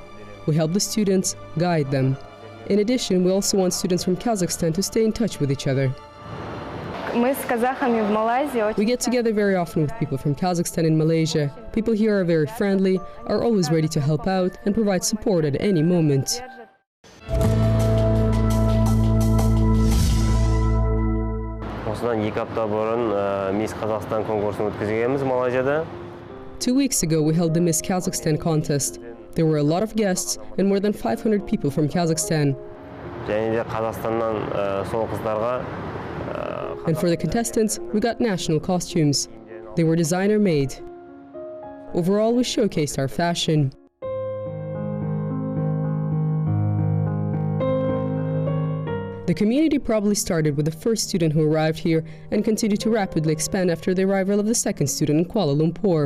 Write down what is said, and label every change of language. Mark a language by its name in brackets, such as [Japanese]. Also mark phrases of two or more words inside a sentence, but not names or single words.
[English] We help the students, guide them. In addition, we also want students from Kazakhstan to stay in touch with each other. We get together very often with people from Kazakhstan and Malaysia. People here are very friendly, are always ready to help out and provide support at any moment. [Kazakh] Осыдан 2 апта бұрын Miss Kazakhstan конкурсын өткізгенбіз Малайзияда. [English] 2 weeks ago, we held the Miss Kazakhstan contest. There were a lot of guests and more than 500 people from Kazakhstan. [Kazakh] және де Қазақстаннан сол қыздарға [English] And for the contestants, we got national costumes. They were designer-made. Overall, we showcased our fashion. The community probably started with the first student who arrived here and continued to rapidly expand after the arrival of the second student in Kuala Lumpur.